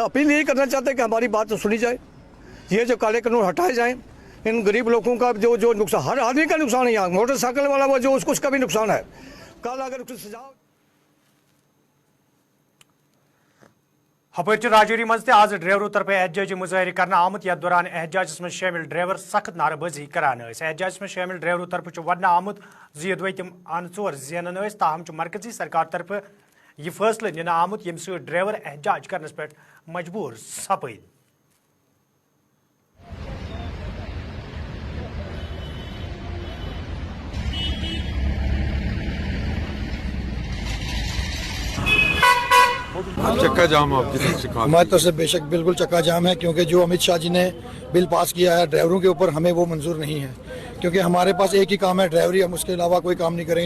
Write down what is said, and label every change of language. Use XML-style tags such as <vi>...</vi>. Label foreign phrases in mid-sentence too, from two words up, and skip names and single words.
<ur>اپیل یہی کرنا چاہتے ہیں کہ ہماری بات تو سنی جائے، یہ جو کالے قانون ہٹائے جائیں. ان غریب لوگوں کا جو نقصان، ہر آدمی کا نقصان ہے، یہاں موٹرسائیکل والا وہ جو اس کا بھی نقصان ہے. کل اگر کچھ سزا</ur> <ks>हपर राजौरी मज आज ड्राइवरों तरफ एहतजाजी मुजाहरे करना आमुत यथ दौरान एहतजाजस में शामिल ड्राइवर सख्त नारेबाजी करान। एहतजाजस में शामिल ड्राइवरों तरफ वन आमुत ये तम अन चोर जेनन, ताहम मरकजी सरकार तरफ यह फैसले निना आमुत यम सत ड्राइवर एहतजाज करने पे मजबूर सपद।</ks> <ur>چکا جام ہمارے طرف سے بے شک بالکل چکا جام ہے، کیونکہ جو امت شاہ جی نے</ur> <en>bill pass</en> <ur>کیا ہے ڈرائیوروں کے اوپر، ہمیں وہ منظور نہیں ہے، کیونکہ ہمارے پاس ایک ہی کام ہے ڈرائیوری، ہم اس کے علاوہ کوئی کام نہیں کریں گے.</ur>